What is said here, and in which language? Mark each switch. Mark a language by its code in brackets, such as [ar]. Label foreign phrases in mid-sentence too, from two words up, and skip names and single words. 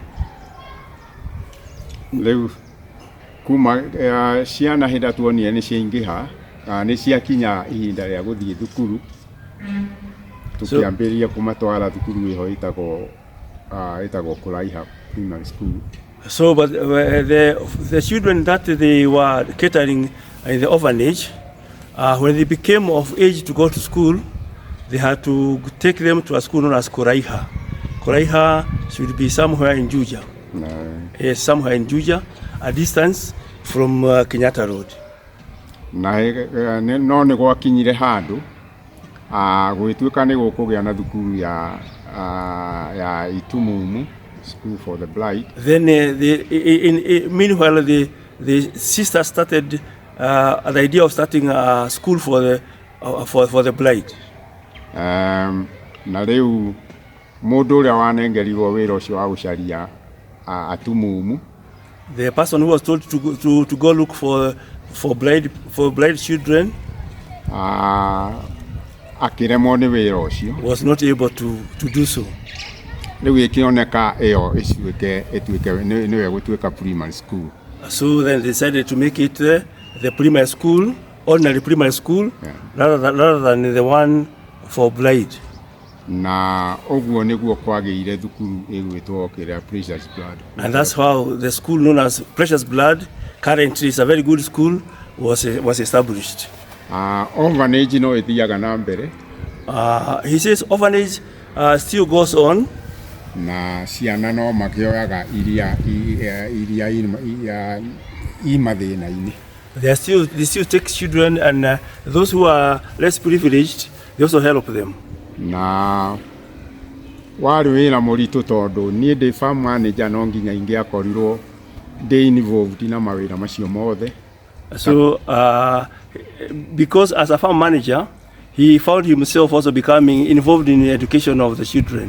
[ki] Rĩu kuma ciana hĩndĩ tuonire nĩ ciaingĩha nĩ ciakinya ihinda rĩa gũthiĩ thukuru. Tukiambĩrĩria kumatwara thukuru ĩho ĩtagwo Kũraiha Primary School. [en] So, but the children that they were catering in the orphanage, when they became of age to go to school, they had to take them to a school known as Kũraiha. Kũraiha should be somewhere in Juja. Yes, somewhere in Juja, a distance from Kenyatta Road. [ki] Na no nĩ gwakinyire handũ gwĩtuĩka nĩ gũkũgĩa na thukuru ya Itumumu, [en] School for the Blind. Then meanwhile the sisters started the idea of starting a school for the blind. [ki] Na rĩu mũndũ ũrĩa wanengerirwo wĩra ũcio wa gũcaria atumumu, [en] the person who was told to go look for blind children, [ki] akĩremwo nĩ wĩra ũcio, [en] was not able to do so. [ki] Rĩu ĩkĩoneka ĩyo ĩtuĩke nĩwe gũtuĩka [en] primary school. So then they decided to make it the primary school, ordinary primary school, yeah, rather than the one for blind. [ki] Na ũguo nĩguo kwagĩire thukuru ĩgwĩtwo kĩrĩa Precious Blood. [en] And that's how the school known as Precious Blood, currently is a very good school, was established. [ki] Orphanage no ĩthiaga na mbere. [en] He says orphanage still goes on. [ki] Na ciana no makĩoyaga iria imathĩna-inĩ. [en] They still take children, and those who are less privileged, they also help them. [ki] Na warĩ wĩra mũritũ tondũ niĩ ndĩ [en] farm manager [ki] no nginya ingĩakorirwo ndĩ involved na mawĩra macio mothe. So, because as a farm manager, he found himself also becoming involved in the education of the children.